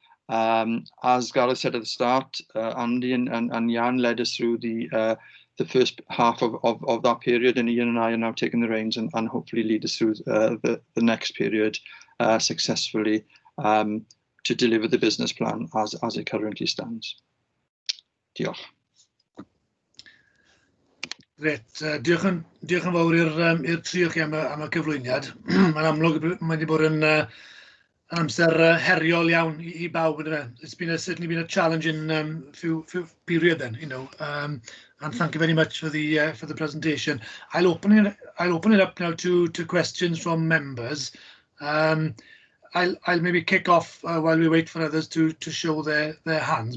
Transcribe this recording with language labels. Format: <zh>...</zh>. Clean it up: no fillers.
<en>As Gareth said at the start, Andy and Jan led us through the first half of that period, and Ian and I are now taking the reins and hopefully lead us through the next period successfully to deliver the business plan as it currently stands.</en> <cy>Diolch. Gret, diolch yn fawr i'r tri o chi am y cyflwyniad. Mae'n amlwg mae wedi bod yn amser heriol iawn I bawb yndyfe.</cy> <en>It's been certainly been a challenging few period then, you know. And thank you very much for the presentation. I'll open it up now to questions from members. I'll maybe kick off while we wait for others to show their hands.</en>